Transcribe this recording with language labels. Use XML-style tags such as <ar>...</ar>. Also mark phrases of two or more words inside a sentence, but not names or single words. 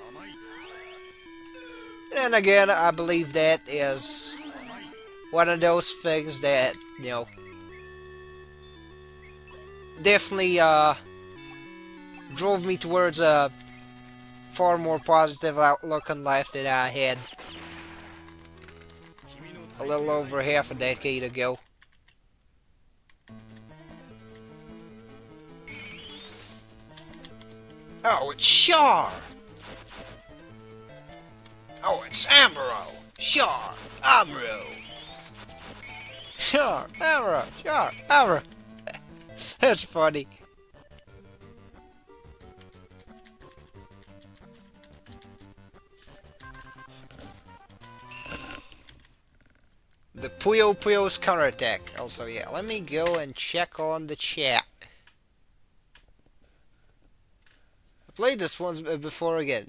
<en>And again, I believe that is one of those things that, definitely drove me towards a far more positive outlook on life than I had a little over half a decade ago. Oh, it's Char! Oh, it's Amaro! Char! Amaro! Char! Amaro! Char! Amaro! That's funny. The Puyos counterattack. Also, yeah, let me go and check on the chat. Played this once before again.</en>